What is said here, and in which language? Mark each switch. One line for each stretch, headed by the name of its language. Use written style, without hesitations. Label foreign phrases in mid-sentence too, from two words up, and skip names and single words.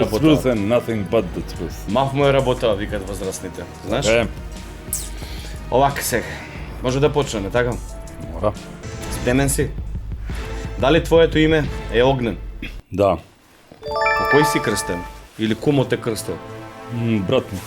English: Full truth
Macedonian: работа.
English: and nothing but the truth.
Macedonian: Мав му е работа, викат возрастните. Знаеш? Овака сега. Може да почнеме, така? Мора. Спремен си? Дали твоето име е Огнен? Да. По кој си крстен? Или кумот е крстил? Брат ми.